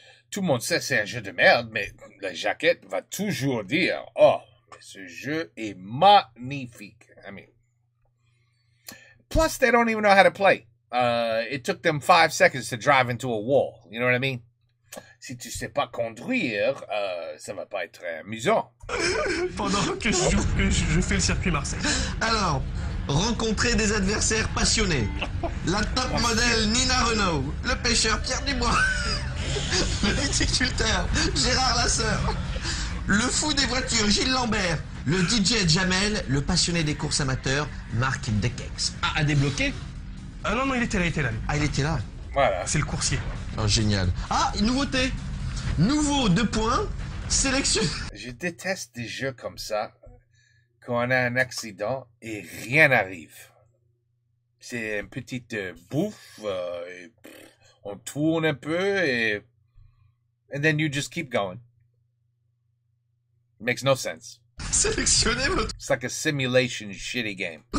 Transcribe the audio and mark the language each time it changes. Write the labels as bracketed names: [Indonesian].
[French] Tout le monde sait que c'est un jeu de merde, mais la jaquette va toujours dire « Oh, Ce jeu est magnifique. [English] I mean, plus they don't even know how to play. It took them 5 seconds to drive into a wall. You know what I mean? [French] Si tu sais pas conduire, ça va pas être très amusant. Pendant que je fais le circuit Marseille. Alors, rencontrer des adversaires passionnés. La top modèle Nina Renault, le pêcheur Pierre Dubois, le viticulteur Gérard Lasseur, le fou des voitures Gilles Lambert, le DJ Jamel, le passionné des courses amateurs Marc Dekex. Ah, à débloquer? Ah non, il était là. Ah, il était là. Voilà. C'est le coursier. Oh, génial. Ah, une nouveauté. Nouveau 2 points, sélection. Je déteste des jeux comme ça, quand on a un accident et rien n'arrive. C'est une petite bouffe, et on tourne un peu et... [English] And then you just keep going. Makes no sense. [French] Sélectionnez votre [English] It's like a simulation shitty game.